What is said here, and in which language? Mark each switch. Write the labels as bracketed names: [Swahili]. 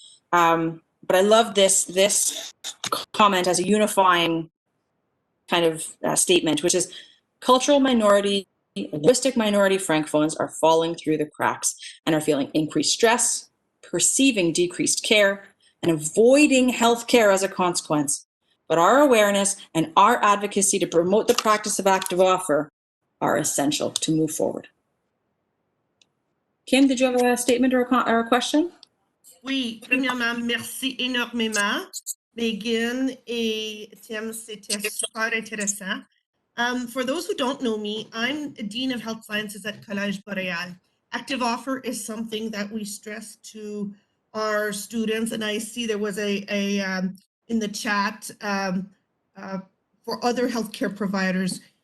[English] But I love this comment as a unifying kind of statement, which is cultural minority, linguistic minority Francophones are falling through the cracks and are feeling increased stress, perceiving decreased care, and avoiding health care as a consequence. But our awareness and our advocacy to promote the practice of active offer are essential to move forward. Kim, did you have a statement or a question? [French] Oui, premièrement, merci énormément, Megan et Tim, c'était super intéressant. [English] For those who don't know me, I'm a Dean of Health Sciences at Collège Boréal. Active offer is something that we stress to our students, and I see there was a in the chat for other healthcare providers.